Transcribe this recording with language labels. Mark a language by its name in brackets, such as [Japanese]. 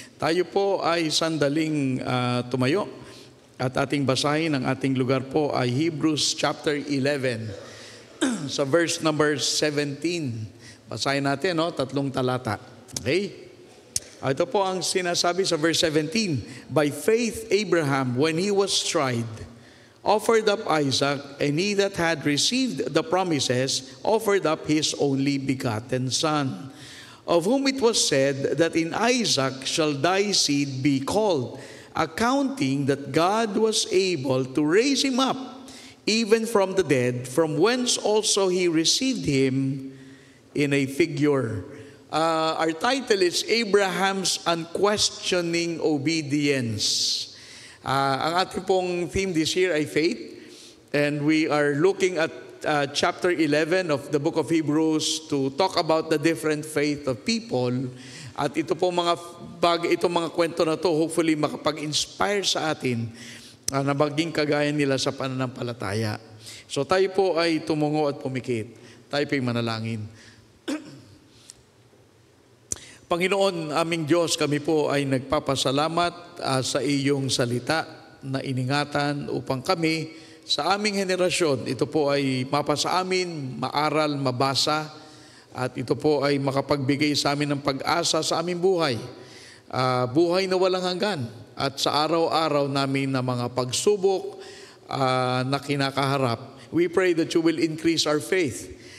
[Filipino] Tayo po ay sandaling tumayo at ating basahin. Ang ating lugar po ay Hebrews chapter 11 sa verse number 17. Basahin natin, tatlong talata. Okay? Ito po ang sinasabi sa verse 17. [English] By faith Abraham, when he was tried, offered up Isaac, and he that had received the promises offered up his only begotten son, of whom it was said that in Isaac shall thy seed be called, accounting that God was able to raise him up even from the dead, from whence also he received him in a figure. Our title is Abraham's Unquestioning Obedience. [Filipino] Ang ating pong [English] theme this year [Filipino] ay [English] faith, and we are looking at chapter 11 of the book of Hebrews to talk about the different faith of people. [Filipino] At ito po itong mga kwento na [English] to hopefully [Filipino] makapag-inspire sa atin na maging kagaya nila sa pananampalataya. So tayo po ay tumungo at pumikit. Tayo po ay manalangin. Panginoon, aming Diyos, kami po ay nagpapasalamat sa iyong salita na iningatan upang kami sa aming henerasyon, ito po ay mapasa amin, maaral, mabasa, at ito po ay makapagbigay sa amin ng pag-asa sa aming buhay. Buhay na walang hanggan at sa araw-araw namin na mga pagsubok na kinakaharap. [English] We pray that you will increase our faith.